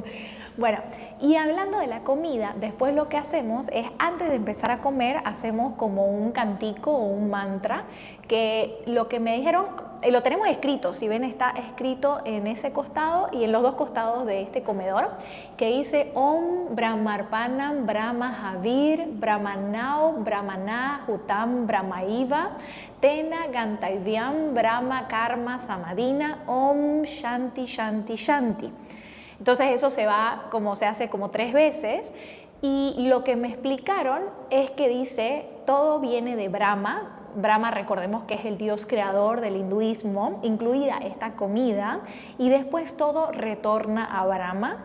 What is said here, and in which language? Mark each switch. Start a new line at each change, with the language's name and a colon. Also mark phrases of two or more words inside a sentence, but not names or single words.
Spanish: Bueno, y hablando de la comida, después lo que hacemos es, antes de empezar a comer, hacemos como un cantico o un mantra, que lo que me dijeron, lo tenemos escrito, si ven está escrito en ese costado y en los 2 costados de este comedor, que dice
Sanskrit: ओम् ब्रह्मार्पणम् ब्रह्महविर् ब्रह्मणाओ ब्रह्मणा हुतम् ब्रह्मैव तेन गन्तैव्यम् ब्रह्म कर्म समदिना ओम् शान्ति शान्ति शान्ति.
Spanish: Entonces eso se hace como 3 veces, y lo que me explicaron es que dice, todo viene de Brahma. Brahma, recordemos que es el dios creador del hinduismo, incluida esta comida, y después todo retorna a Brahma.